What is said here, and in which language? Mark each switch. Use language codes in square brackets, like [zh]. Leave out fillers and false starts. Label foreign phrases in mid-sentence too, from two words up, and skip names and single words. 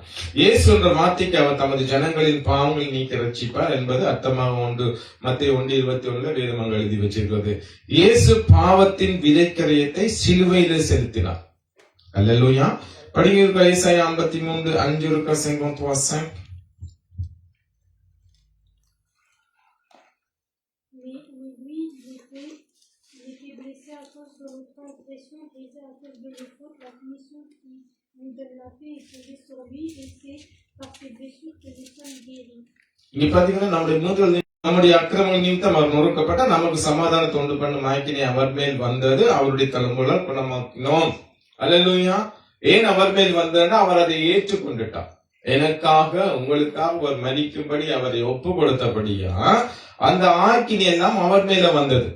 [ta] இயேசு என்ற வார்த்தைக்கு அவர் தமது ஜனங்களின் பாவங்களை நீக்க ரட்சிப்பார் என்பது அர்த்தமாக உண்டு. மத்தேயு 1:21 வேதமாக எழுதி வச்சிருக்கிறது. இயேசு பாவத்தின் விதைக்கரையத்தை சிலுவையில செலுத்தினார். அல்லேலூயா. படிங்க. ஏசாயா 53:5-53. [fr] De nos fautes, la punition qui nous donne la paix est tombée sur lui, et c'est par ses blessures que nous sommes guéris. [ta] இங்க பாத்தீங்கன்னா நம்முடைய அக்கிரமங்கள் நிமித்தம் அவர் நொறுக்கப்பட்ட நமக்கு சமாதானத்தை உண்டு பண்ணும் ஆக்கினை அவர் மேல் வந்தது, அவருடைய தலைமுறை குணமாக்கினோம். அல்லேலூயா. ஏன் அவர் மேல் வந்ததுன்னா அவர் அதை ஏற்றுக்கொண்டுட்டார். எனக்காக உங்களுக்காக அவர் மரிக்கும்படி அவரை ஒப்பு கொடுத்தபடியா அந்த ஆக்கினை எல்லாம் அவர் மேல வந்தது.